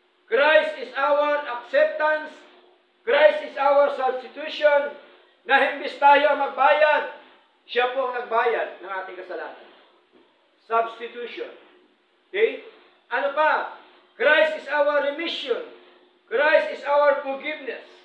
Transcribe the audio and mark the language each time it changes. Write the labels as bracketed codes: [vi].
[en] Christ is our acceptance. Christ is our substitution. [tl] Na himbis tayo ang magbayad, siya po ang nagbayad ng ating kasalanan. Substitution. Okay? Ano pa? [en] Christ is our remission. Christ is our forgiveness.